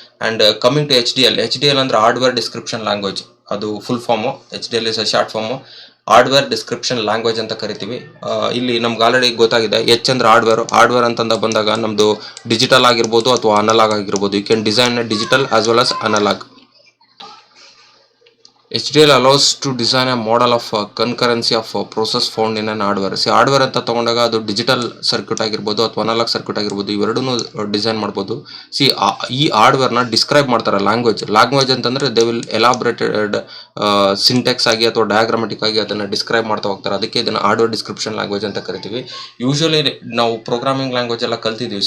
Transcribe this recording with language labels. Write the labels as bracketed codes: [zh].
[en] and coming to HDL [kn] ಅಂದರೆ [en] Hardware description language. [kn] ಅದು [en] Full form. HDL is a short form. [kn] Hardware description language ಅಂತ ಕರಿತೀವಿ. ಇಲ್ಲಿ ನಮ್ಗೆ ಆಲ್ರೆಡಿ ಗೊತ್ತಾಗಿದೆ. ಅಂದ್ರೆ ಹಾರ್ಡ್ವೇರ್ ಅಂತಂದ ಬಂದಾಗ ನಮ್ಮದು ಡಿಜಿಟಲ್ ಆಗಿರ್ಬೋದು ಅಥವಾ ಅನಲಾಗ್ ಆಗಿರ್ಬೋದು. [en] You can design digital as well as analogue. HDL allows to design a model of concurrency of process found in an hardware. [kn] Hardware ಅಂತ ತಗೊಂಡಾಗ ಅದು ಡಿಜಿಟಲ್ ಸರ್ಕ್ಯೂಟ್ ಆಗಿರ್ಬೋದು ಅಥವಾ ಅನಲಾಗ್ ಸರ್ಕ್ಯೂಟ್ ಆಗಿರ್ಬೋದು, ಇವೆರಡೂ ಡಿಸೈನ್ ಮಾಡ್ಬೋದು. ಈ ಹಾರ್ಡ್ವೇರ್ನ ಡಿಸ್ಕ್ರೈಬ್ ಮಾಡ್ತಾರೆ ಲ್ಯಾಂಗ್ವೇಜ್ ಅಂತಂದರೆ [en] they will elaborated syntax [kn] ಆಗಿ ಅಥವಾ ಡಯಾಗ್ರಾಮೆಟಿಕ್ ಆಗಿ ಅದನ್ನು ಡಿಸ್ಕ್ರೈಬ್ ಮಾಡ್ತಾ ಹೋಗ್ತಾರೆ. ಅದಕ್ಕೆ ಇದನ್ನು ಹಾರ್ಡ್ವೇರ್ ಡಿಸ್ಕ್ರಿಪ್ಷನ್ ಲ್ಯಾಂಗ್ವೇಜ್ ಅಂತ ಕರಿತೀವಿ. ಯೂಶುವಲಿ ನಾವು ಪ್ರೋಗ್ರಾಮಿಂಗ್ ಲ್ಯಾಂಗ್ವೇಜ್ ಎಲ್ಲ ಕಲ್ತಿದ್ದೀವಿ.